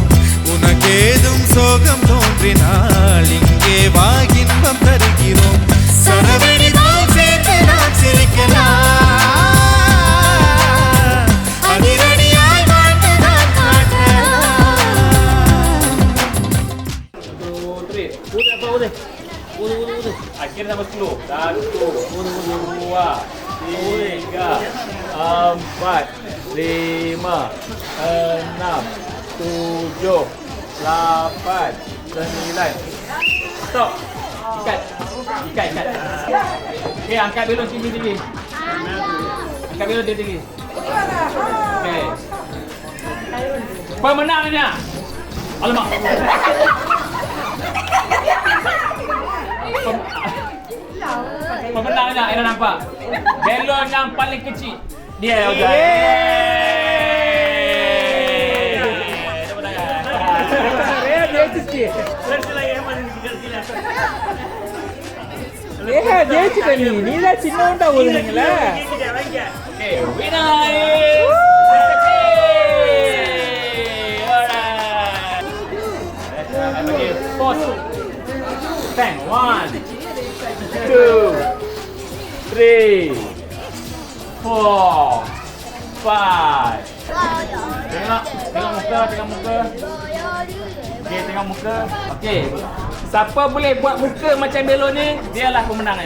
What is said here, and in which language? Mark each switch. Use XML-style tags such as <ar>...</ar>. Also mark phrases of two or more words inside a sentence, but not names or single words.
<ta>உனக்கேதும் சோகம் தோன்றினால் இங்கே வா இன்பம் தருகிறோம். சரவெடி போல் சேர்ந்து நாம் சிரிக்கலாம். அதிரடியாய் வாழ்ந்துதான் காட்டலாம். 1, 2, 3.</ta> <ms>Udah. Akhirnya tambah 10. 1, 2, 3, 4, 5, 6, 7, 8, 9. Stop. Ikat. Okay, angkat belon tinggi. Angkat belon tinggi. Okay. Pemenangnya. Alamak. Pemenangnya, Ira nampak? Belon yang paling kecil. Dia udah.</ms> <ta>ஜெயிச்சுட்ட நீ தான் சின்ன உண்டா போதுங்களா?</ta> <en>Okay, winner is alright. Okay, pause. Bang. 1, 2, 3, 4, 5.</en> <ms>Tengok muka. Okay, tengok muka. Okay. Siapa boleh buat muka macam belon ni, dialah pemenangnya.</ms>